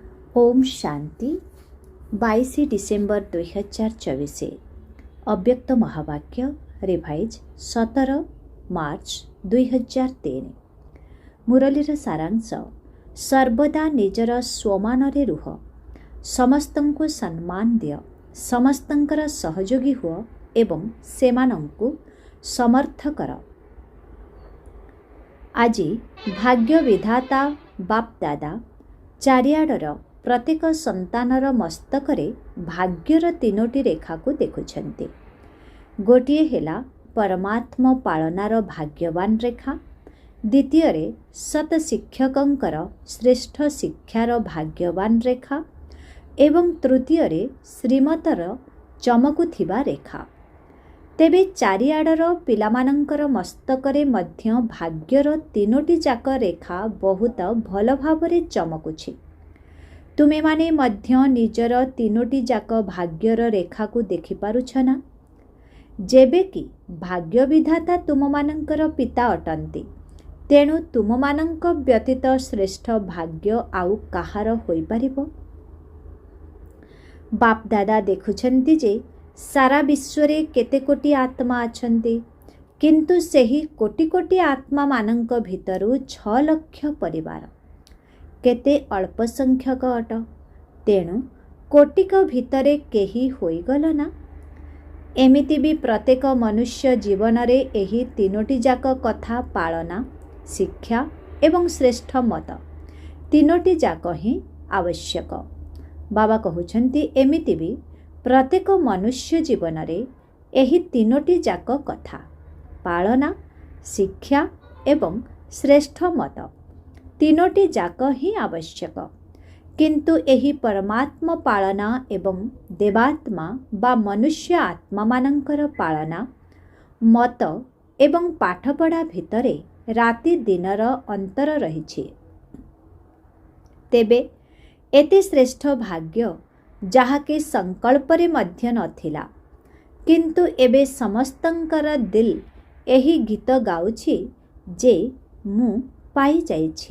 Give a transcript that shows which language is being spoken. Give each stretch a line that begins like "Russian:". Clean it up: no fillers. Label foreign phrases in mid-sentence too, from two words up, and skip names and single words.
Odia: ଓମ୍ ଶାନ୍ତି 22 ଡିସେମ୍ବର 2024 ଅବ୍ୟକ୍ତ ମହାବାକ୍ୟ ରିଭାଇଜ 17 ମାର୍ଚ୍ଚ 2003 ମୁରଲୀର ସାରାଂଶ ସର୍ବଦା ନିଜର ସ୍ୱମାନ ରୁହ ସମସ୍ତଙ୍କୁ ସମ୍ମାନ ଦିଅ ସମସ୍ତଙ୍କର ସହଯୋଗୀ ହୁଅ ଏବଂ ସେମାନଙ୍କୁ ସମର୍ଥ କର। ଆଜି ଭାଗ୍ୟ ବିଧାତା ବାପ ଦାଦା ଚାରିଆଡ଼ର ପ୍ରତ୍ୟେକ ସନ୍ତାନର ମସ୍ତକରେ ଭାଗ୍ୟର ତିନୋଟି ରେଖା କୁ ଦେଖୁଛନ୍ତି। ଗୋଟିଏ ହେଲା ପରମାତ୍ମା ପାଳନାର ଭାଗ୍ୟବାନ ରେଖା, ଦ୍ୱିତୀୟ ରେ ସତ ଶିକ୍ଷକଙ୍କର ଶ୍ରେଷ୍ଠ ଶିକ୍ଷାର ଭାଗ୍ୟବାନ ରେଖା ଏବଂ ତୃତୀୟ ରେ ଶ୍ରୀମତର ଚମକୁଥିବା ରେଖା। ତେବେ ଚାରିଆଡ଼ର ପିଲାମାନଙ୍କର ମସ୍ତକରେ ମଧ୍ୟ ଭାଗ୍ୟର ତିନୋଟି ଯାକ ରେଖା ବହୁତ ଭଲ ଭାବରେ ଚମକୁଛି। ତୁମେ ମାନେ ମଧ୍ୟ ନିଜର ତିନୋଟି ଯାକ ଭାଗ୍ୟର ରେଖା କୁ ଦେଖି ପାରୁଛ ନା? ଯେବେ କି ଭାଗ୍ୟ ବିଧାତା ତୁମ ମାନଙ୍କର ପିତା ଅଟନ୍ତି, ତେଣୁ ତୁମ ମାନଙ୍କ ବ୍ୟତୀତ ଶ୍ରେଷ୍ଠ ଭାଗ୍ୟ ଆଉ କାହାର ହୋଇ ପାରିବ? ବାପ ଦାଦା ଦେଖୁଛନ୍ତି ଯେ ସାରା ବିଶ୍ୱରେ କେତେ କୋଟି ଆତ୍ମା ଅଛନ୍ତି, କିନ୍ତୁ ସେହି କୋଟି କୋଟି ଆତ୍ମା ମାନଙ୍କ ଭିତରୁ 6 ଲକ୍ଷ ପରିବାର କେତେ ଅଳ୍ପ ସଂଖ୍ୟକ ଅଟ। ତେଣୁ କୋଟିକ ଭିତରେ କେହି ହୋଇଗଲ ନା? ଏମିତି ଭି ପ୍ରତ୍ୟେକ ମନୁଷ୍ୟ ଜୀବନ ରେ ଏହି ତିନୋଟି ଯାକ କଥା ପାଳନା ଶିକ୍ଷା ଏବଂ ଶ୍ରେଷ୍ଠ ମତ ତିନୋଟି ଯାକ ହିଁ ଆବଶ୍ୟକ। ବାବା କହୁଛନ୍ତି ଏମିତି ଭି ପ୍ରତ୍ୟେକ ମନୁଷ୍ୟ ଜୀବନ ରେ ଏହି ତିନୋଟି ଯାକ କଥା ପାଳନା ଶିକ୍ଷା ଏବଂ ଶ୍ରେଷ୍ଠ ମତ ତିନୋଟି ଯାକ ହିଁ ଆବଶ୍ୟକ। କିନ୍ତୁ ଏହି ପରମାତ୍ମା ପାଳନା ଏବଂ ଦେବାତ୍ମା ବା ମନୁଷ୍ୟ ଆତ୍ମା ମାନଙ୍କର ପାଳନା ମତ ଏବଂ ପାଠପଢ଼ା ଭିତରେ ରାତି ଦିନର ଅନ୍ତର ରହିଛି। ତେବେ ଏତେ ଶ୍ରେଷ୍ଠ ଭାଗ୍ୟ ଯାହାକେ ସଙ୍କଳ୍ପରେ ମଧ୍ୟ ନଥିଲା, କିନ୍ତୁ ଏବେ ସମସ୍ତଙ୍କର ଦିଲ ଏହି ଗୀତ ଗାଉଛି ଯେ ମୁଁ ପାଇ ଯାଇଛି।